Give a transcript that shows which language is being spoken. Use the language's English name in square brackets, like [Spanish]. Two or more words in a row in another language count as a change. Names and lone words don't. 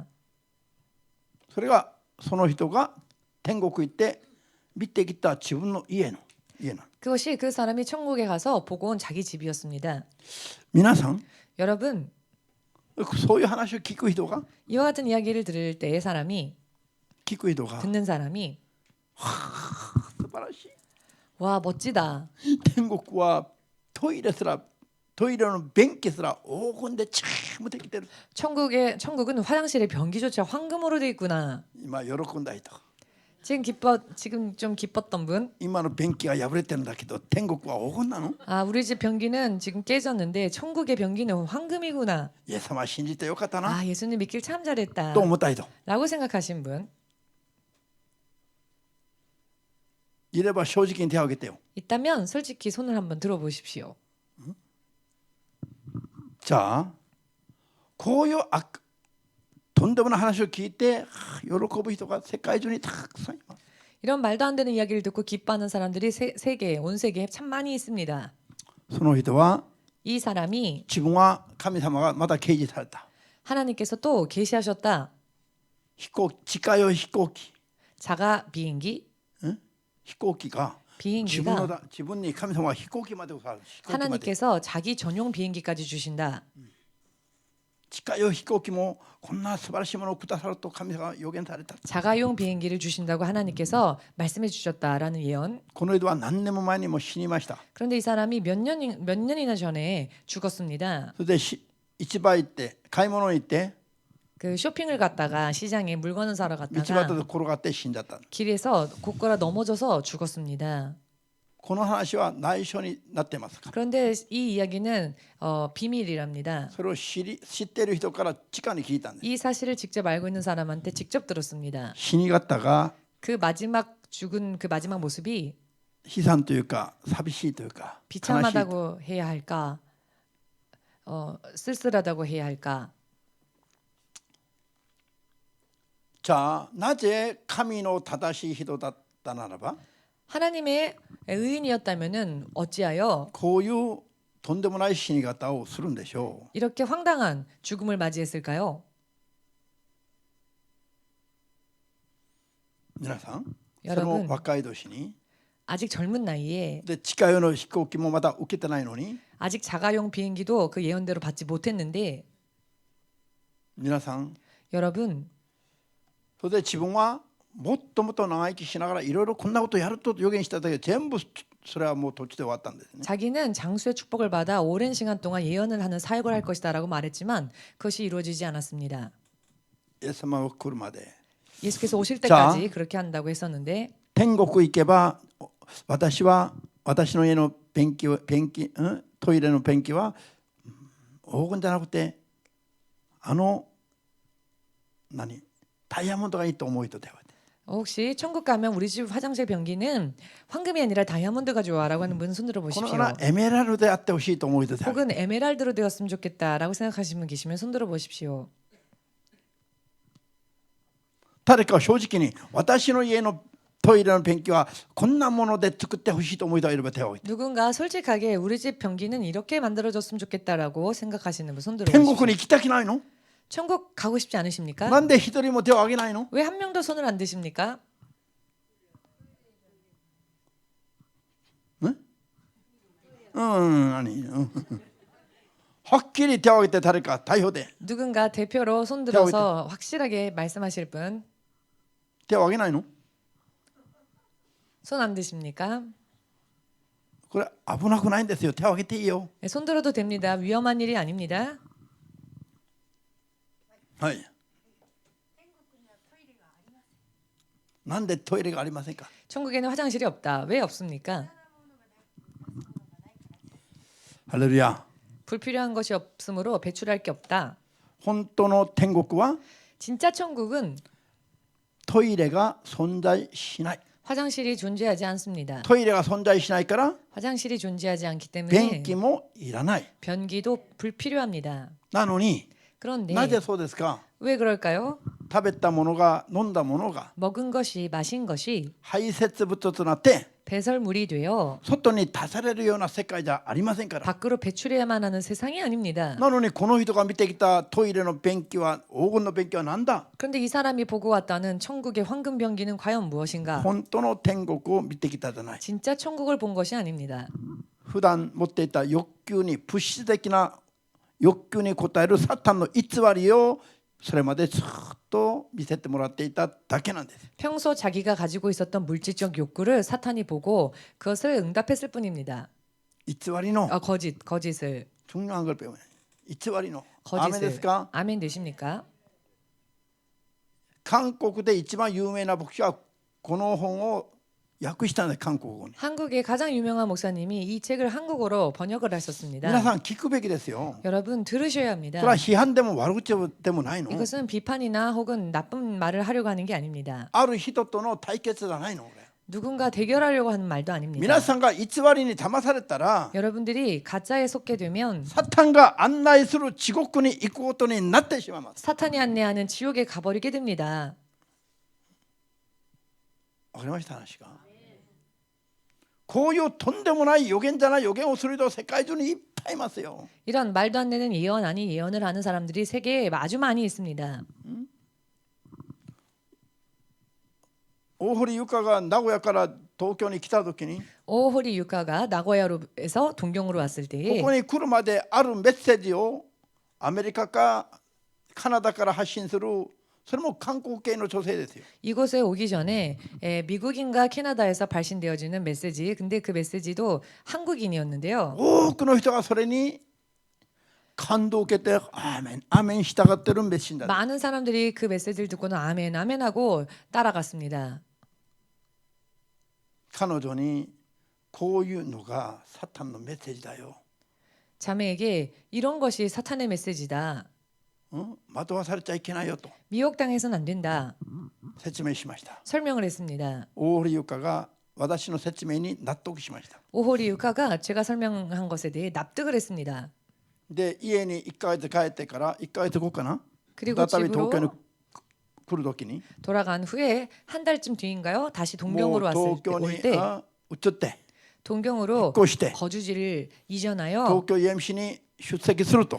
[Japanese] それがその人が天国行って見てきた自分の家の。 [Korean] 그것이 그 사람이 천국에 가서 보고 온 자기 집이었습니다. [Japanese] 皆さん [Korean] 여러분, [Japanese] そういう話を聞く人が [Korean] 이와 같은 이야기를 들을 때의 사람이 [Japanese] 聞く人が [Korean] 듣는 사람이 [Japanese] 素晴らしい。 [Korean] 와 멋지다. [Japanese] 天国はトイレの便器すら黄金でちゃんとできてる。 [Korean] 천국은 화장실의 변기조차 황금으로 돼 있구나. [Japanese] 今喜んだ人。 [Korean] 지금 좀 기뻤던 분. [Japanese] 今の便器が破れてるんだけど天国は黄金なの？ [Korean] 아 우리 집 변기는 지금 깨졌는데 천국의 변기는 황금이구나. [Japanese] イエス様信じてよかったな [Korean] 아 예수님 믿길 참 잘했다. [Japanese] と思った人 [Korean] 라고 생각하신 분 [Japanese] いれば正直に手を挙げてよ。 [Korean] 있다면 솔직히 손을 한번 들어보십시오. [Japanese] じゃあこういうとんでもない話を聞いて喜ぶ人が世界中にたくさんいます。 [Korean] 이런 말도 안 되는 이야기를 듣고 기뻐하는 사람들이 온 세계에 참 많이 있습니다. [Japanese] その人は [Korean] 이 사람이 [Japanese] 自分は神様がまた掲示された [Korean] 하나님께서 또 계시하셨다. [Japanese] 飛行機地下用飛行機 [Korean] 자가 비행기, [Japanese] 飛行機が [Korean] 비행기가 [Japanese] 自分に神様は飛行機までさる飛行機まで [Korean] 하나님께서 자기 전용 비행기까지 주신다. [Japanese] 地下用飛行機もこんな素晴らしいものをくださると神様が予言された。 [Korean] 자가용 비행기를 주신다고 하나님께서 말씀해 주셨다라는 예언. [Japanese] この人は何年も前にも死にました。 [Korean] 그런데 이 사람이 몇 년이나 전에 죽었습니다. [Japanese] それで市場行って買い物に行って [Korean] 그 쇼핑을 갔다가 시장에 물건을 사러 [Japanese] 道端 [Korean] 갔다가 [Japanese] で転がって死んじゃった。 [Korean] 길에서 곧거라 넘어져서 죽었습니다. [Japanese] この話は内緒になってますから。 [Korean] 그런데 이 이야기는 비밀이랍니다. [Japanese] それを知っている人から直に聞いたんです。 [Korean] 이 사실을 직접 알고 있는 사람한테 직접 들었습니다. [Japanese] 死に方が [Korean] 그 마지막 죽은 그 마지막 모습이 [Japanese] 悲惨というか寂しいというか悲しい。 [Korean] 비참하다고 해야 할까, 쓸쓸하다고 해야 할까. [Japanese] じゃあなぜ神の正しい人だったならば [Korean] 하나님의 의인이었다면은 어찌하여 [Japanese] こういうとんでもない死に方をするんでしょう。 [Korean] 이렇게 황당한 죽음을 맞이했을까요? [Japanese] 皆さん、そ [Korean] 여러분 [Japanese] の若い年に [Korean] 아직 젊은 나이에 [Japanese] で地下用の飛行機もまだ受けてないのに [Korean] 아직 자가용 비행기도 그 예언대로 받지 못했는데 [Japanese] 皆さん [Korean] 여러분 [Japanese] それで自分はもっともっと長生きしながらいろいろこんなことやると予言しただけ全部それはもう途中で終わったんですね。 [Korean] 자기는 장수의 축복을 받아 오랜 시간 동안 예언을 하는 사역을 할 것이다라고 말했지만 그것이 이루어지지 않았습니다. [Japanese] イエス様が来るまで [Korean] 예수께서 오실 때까지 그렇게 한다고 했었는데 [Japanese] 天国行けば私の家のトイレのペンキは黄金じゃなくてダイヤモンドがいいと思う人では [Korean] 혹시 천국 가면 우리 집 화장실 변기는 황금이 아니라 다이아몬드가 좋아라고 하는 분 손들어 [Japanese] この [Korean] 보십시오. [Japanese] なエメラルドであってほしいと思う人では [Korean] 혹은 에메랄드로 되었으면 좋겠다라고 생각하시는 분 계시면 손들어 보십시오. [Japanese] 誰か正直に私の家のトイレのペンキはこんなもので作ってほしいと思う人がいれば手を挙げて [Korean] 누군가 솔직하게 우리 집 변기는 이렇게 만들어졌으면 좋겠다라고 생각하시는 분 손들어 [Japanese] 天 [Korean] 보십시오. [Japanese] 国に行きたくないの [Korean] 천국 가고 싶지 않으십니까? [Japanese] なんで一人も手を挙げないの [Korean] 왜 한 명도 손을 안 드십니까? [Japanese] はっきり手を挙げて誰か代表で [Korean] 누군가 대표로 손들어서 확실하게 말씀하실 분 [Japanese] 手を挙げないの [Korean] 손 안 드십니까? [Japanese] これ危なくないんですよ。手を挙げていいよ。 [Korean] 네, 손들어도 됩니다. 위험한 일이 아닙니다. [Japanese] はい。なんでトイレがありませんか。 [Korean] 천국에는 화장실이 없다. 왜 없습니까? [Japanese] ハレルヤ。 [Korean] 불필요한 것이 없으므로 배출할 게 없다. [Japanese] 本当の天国は [Korean] 진짜 천국은 [Japanese] トイレが存在しない。 [Korean] 화장실이 존재하지 않습니다. [Japanese] トイレが存在しないから [Korean] 화장실이 존재하지 않기 [Japanese] 便 [Korean] 때문에 [Japanese] 器もいらない。 [Korean] 변기도 불필요합니다. [Japanese] なのに [Korean] 그런데 [Japanese] なぜそうですか。 [Korean] 왜 그럴까요? [Japanese] 食べたものが飲んだものが [Korean] 먹은 것이 마신 것이 [Japanese] 排泄物となって [Korean] 배설물이 되어 [Japanese] 外に出されるような世界じゃありませんから。 [Korean] 밖으로 배출해야만 하는 세상이 아닙니다. [Japanese] なのにこの人が見てきたトイレの便器は黄金の便器は何だ。 [Korean] 그런데 이 사람이 보고 왔다는 천국의 황금 변기는 과연 무엇인가? [Japanese] 本当の天国を見てきたじゃない。 [Korean] 진짜 천국을 본 것이 아닙니다. [Japanese] 普段持っていた欲求に物質的な欲求に応えるサタンの偽りをそれまでずっと見せてもらっていただけなんです。 [Korean] 평소 자기가 가지고 있었던 물질적 욕구를 사탄이 보고 그것을 응답했을 뿐입니다. [Japanese] 偽りの [Korean] 거짓을. 중요한 걸 배워요. [Japanese] 偽りの。アーメンですか。 [Korean] 아멘 되십니까? [Japanese] 韓国で一番有名な牧師はこの本を訳したんです。韓国語に。 [Korean] 한국의 가장 유명한 목사님이 이 책을 한국어로 번역을 [Japanese] 皆 [Korean] 하셨습니다. [Japanese] さん聞くべきですよ。 [Korean] 여러분 들으셔야 [Japanese] そ [Korean] 합니다. [Japanese] れは批判でも悪口でもないの。 [Korean] 이것은 비판이나 혹은 나쁜 말을 하려고 하는 게 아닙니다. [Japanese] ある人との対決じゃないの。俺 [Korean] 누군가 대결하려고 하는 말도 아닙니다. [Japanese] 皆さんが偽りに騙されたら [Korean] 여러분들이 가짜에 속게 되면 [Japanese] サタンが案内する地獄に行くことになってしまいます。 [Korean] 사탄이 안내하는 지옥에 가버리게 됩니다. [Japanese] わかりました話が。こういうとんでもない予言じゃない予言をする人世界中にいっぱいいますよ。 [Korean] 이런 말도 안 되는 예언 아닌 예언을 하는 사람들이 세계에 아주 많이 있습니다. [Japanese] 大堀ゆかが名古屋から東京に来た時に [Korean] 오호리 유카가 나고야로에서 동경으로 왔을 [Japanese] こ [Korean] 때에 [Japanese] こに来るまであるメッセージをアメリカかカナダから発信するそれも韓国系の女性ですよ。 [Korean] 이곳에 오기 전에 미국인과 캐나다에서 발신되어지는 메시지, 근데 그 메시지도 한국인이었는데요. [Japanese] 多くの人がそれに感動を受けてアーメンアーメン従ってるメッシンだ。 [Korean] 많은 사람들이 그 메시지를 듣고는 아멘 아멘 하고 따라갔습니다. [Japanese] 彼女にこういうのがサタンのメッセージだよ。 [Korean] 자매에게 이런 것이 사탄의 메시지다. [Japanese] 惑わされちゃいけないよと [Korean] 미혹당해서는 안 된다. [Japanese] 説明しました。 [Korean] 설명을 했습니다. [Japanese] 大堀ゆかが私の説明に納得しました。 [Korean] 오호리 유카가 제가 설명한 것에 대해 납득을 했습니다. [Japanese] で家に1ヶ月帰ってから1ヶ月後かな [Korean] 그리고 [Japanese] 再び東京に [Korean] 집으로 [Japanese] 来る時に [Korean] 돌아간 후에 한 달쯤 뒤인가요? 다시 [Japanese] もう [Korean] 동경으로 왔을 [Japanese] 東京 [Korean] 때, [Japanese] に [Korean] 올 때 [Japanese] 移って [Korean] 동경으로 [Japanese] 引っ越して [Korean] 거주지를 이전하여 [Japanese] 東京 EMC に出席すると